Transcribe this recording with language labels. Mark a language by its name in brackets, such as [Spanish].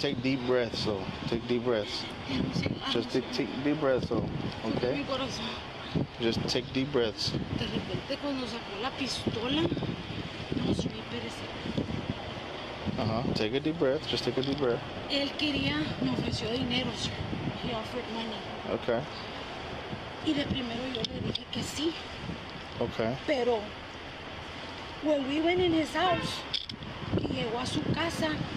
[English] Take deep breaths, though. Take deep breaths. Just take deep breaths, though. [Spanish] Mi [English] Okay. [Spanish] corazón. [English] Just take deep breaths. [Spanish] De repente cuando sacó la pistola, no soy pereza. [English] Take a deep breath. Just take a deep breath. [Spanish] Él me ofreció dinero, sir. [English] He offered money. Okay. [Spanish] Y de primero yo le dije que sí. [English] Okay. [Spanish] Pero, [English] when we went in his house, [Spanish] y llegó a su casa,